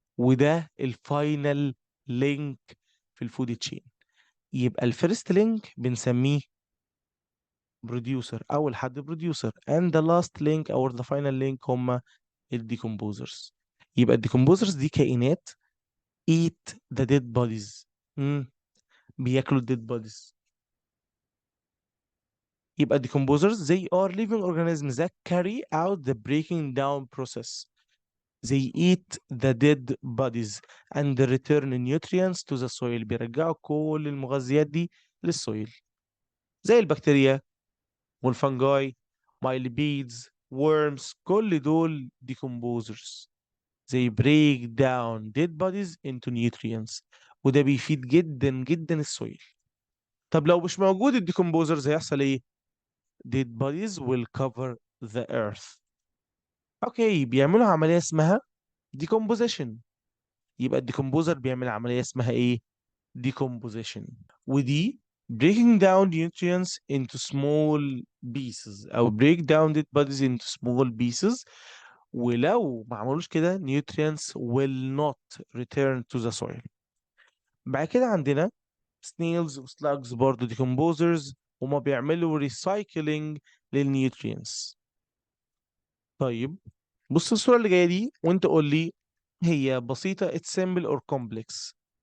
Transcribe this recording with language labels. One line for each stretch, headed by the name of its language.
Arabic: وده الفاينل لينك في الفود تشين. يبقى الفيرست لينك بنسميه بروديوسر، اول حد بروديوسر،
English: and the last link or the final link
Arabic: هم الديكومبوزرز. يبقى الديكومبوزرز دي كائنات
English: eat the dead bodies.
Arabic: بياكلوا dead bodies.
English: يبقى decomposers they are living organisms that carry out the breaking down process. They eat the dead bodies and return nutrients to the soil.
Arabic: بيرجعوا كل المغذيات دي للسويل، زي البكتيريا والفنجاي مايلبيدز worms. كل دول decomposers.
English: They break down dead bodies into nutrients.
Arabic: وده بيفيد جدا جدا السويل. طب لو مش موجود الديكمبوزرز هيحصل ايه؟
English: dead bodies will cover the earth.
Arabic: اوكي، بيعملوا عملية اسمها decomposition. يبقى الديكمبوزر بيعمل عملية اسمها ايه؟ decomposition.
English: ودي breaking down nutrients into small pieces او break down dead bodies into small pieces.
Arabic: ولو ما عملوش كده
English: nutrients will not return to the soil.
Arabic: بعد كده عندنا snails وslugs برضه decomposers، هما بيعملوا recycling للnutrients. طيب بص الصورة اللي جاية دي وانت قول لي هي بسيطة
English: it's simple or complex.